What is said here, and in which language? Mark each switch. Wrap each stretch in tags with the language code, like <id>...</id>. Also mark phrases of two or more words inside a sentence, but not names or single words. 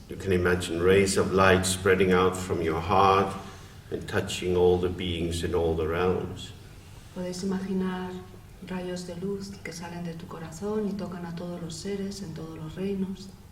<en>You can imagine rays of light spreading out from your heart and touching all the beings in all the realms.</en> <es>Podéis imaginar rayos de luz que salen de tu corazón y tocan a todos los seres en todos los reinos.</es>